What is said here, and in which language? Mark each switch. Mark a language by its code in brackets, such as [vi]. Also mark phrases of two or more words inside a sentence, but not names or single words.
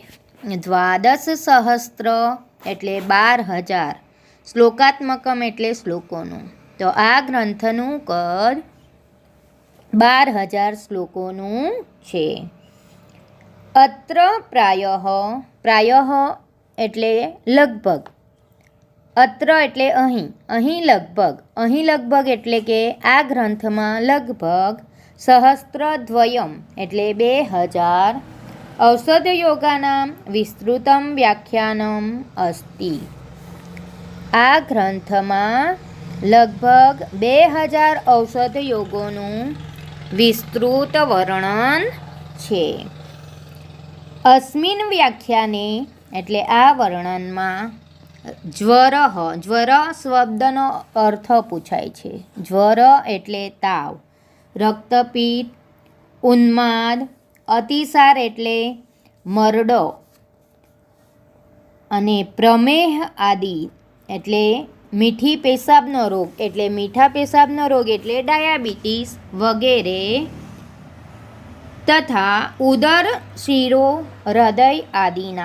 [gu] 12,000 એટલે 12,000, શ્લોકાત્મકમ એટલે શ્લોકોનું। તો આ ગ્રંથનું કદ 12,000 શ્લોકોનું છે। [sa] अत्र प्रायः, प्रायः [gu] એટલે લગભગ, अत्र एटले અહીં, અહીં લગભગ એટલે કે આ ગ્રંથમાં લગભગ સહસ્ત્રદ્વયમ એટલે 2000 [sa] ઔષધયોગાનાં વિસ્તૃતમ વ્યાખ્યાનમ અસ્તિ। [gu] આ ગ્રંથમાં લગભગ 2000 ઔષધયોગોનું વિસ્તૃત વર્ણન છે। [sa] अस्मिन् व्याख्याने [gu] એટલે આ વર્ણનમા જ્વર, જ્વર શબ્દનો અર્થ પૂછાય છે। જ્વર એટલે તાવ, રક્તપીત, ઉન્માદ, અતિસાર એટલે મરડો અને પ્રમેહ આદિ એટલે મીઠી પેશાબનો રોગ એટલે મીઠા પેશાબનો રોગ એટલે ડાયાબિટીસ વગેરે તથા ઉદર, શિરો, હૃદય આદિના।